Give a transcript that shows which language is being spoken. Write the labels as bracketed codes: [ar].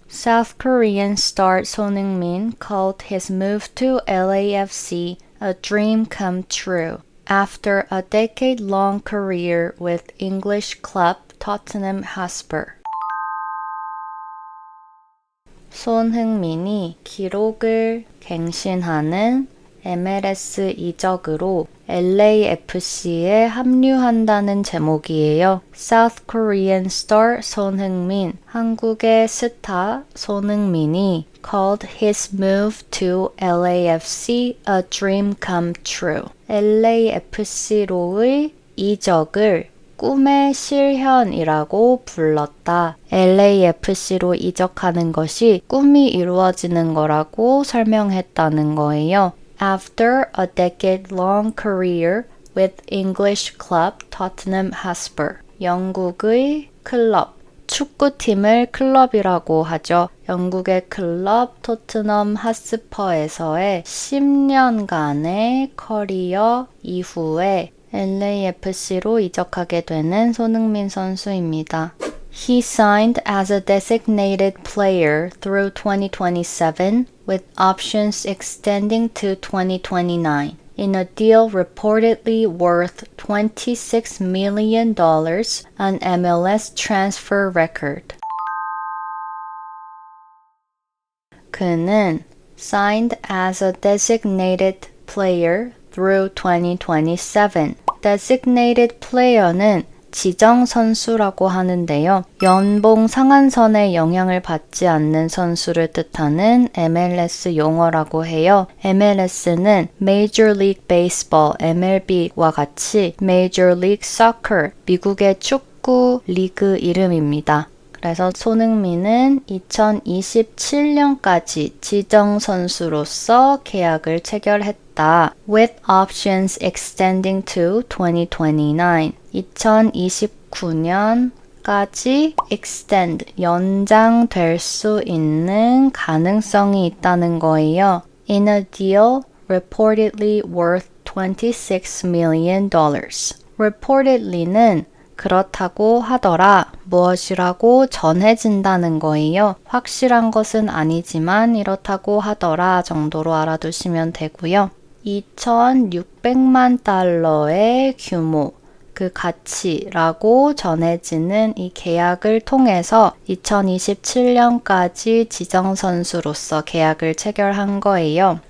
[en] South Korean star Son Heung-min called his move to LAFC a dream come true after a decade-long career with English club Tottenham Hotspur. [ko] 손흥민이 기록을 갱신하는 MLS 이적으로 LAFC에 합류한다는 제목이에요. [en] South Korean star 손흥민, [ko] 한국의 스타 손흥민이 [en] called his move to LAFC a dream come true. [ko] LAFC로의 이적을 꿈의 실현이라고 불렀다. LAFC로 이적하는 것이 꿈이 이루어지는 거라고 설명했다는 거예요. [en] After a decade-long career with English club Tottenham Hotspur. [ko] 영국의 클럽, 축구팀을 클럽이라고 하죠. 영국의 클럽 토트넘 핫스퍼에서의 10년간의 커리어 이후에 LAFC로 이적하게 되는 손흥민 선수입니다. [en] He signed as a designated player through 2027 with options extending to 2029 in a deal reportedly worth $26 million on MLS transfer record. [ko] 그는 [en] signed as a designated player through 2027. designated player [ko] 는 지정 선수라고 하는데요. 연봉 상한선에 영향을 받지 않는 선수를 뜻하는 MLS 용어라고 해요. MLS는 Major League Baseball, MLB와 같이 Major League Soccer, 미국의 축구 리그 이름입니다. 그래서 손흥민은 2027년까지 지정 선수로서 계약을 체결했다. [en] With options extending to 2029. [ko] 2029년까지 extend, 연장될 수 있는 가능성이 있다는 거예요. [en] In a deal reportedly worth $26 million. [ko] reportedly는 그렇다고 하더라, 무엇이라고 전해진다는 거예요. 확실한 것은 아니지만 이렇다고 하더라 정도로 알아두시면 되고요. 2,600만 달러의 규모, 그 가치라고 전해지는 이 계약을 통해서 2027년까지 지정선수로서 계약을 체결한 거예요.